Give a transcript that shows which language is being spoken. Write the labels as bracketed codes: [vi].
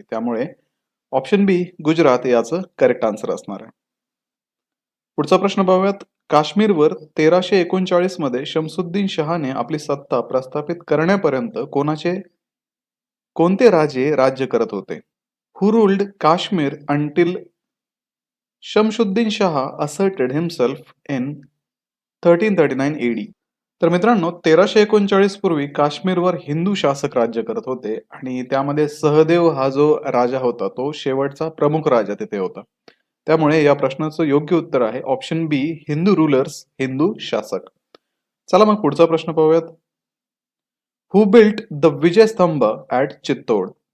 [mr] त्यामुळे ऑप्शन बी गुजरात याचं correct answer असणार आहे. पुढचा प्रश्न पाहूयात. काश्मीरवर 1339 मध्ये शमसुद्दीन शहाने आपली सत्ता प्रस्थापित करण्यापर्यंत कोणते राजे राज्य करत होते? [en] Who ruled Kashmir until Shamsuddin Shah asserted himself in 1339 AD? [mr] तर मित्रांनो, 1339 पूर्वी काश्मीरवर हिंदू शासक राज्य करत होते आणि त्यामध्ये सहदेव हा जो राजा होता तो शेवटचा प्रमुख राजा तिथे होता. त्यामुळे या प्रश्नाचं योग्य उत्तर आहे ऑप्शन बी हिंदू रूलर्स, हिंदू शासक. चला मग पुढचा प्रश्न पाहूयात. [en] Who built the Vijay Stambh at Chittor?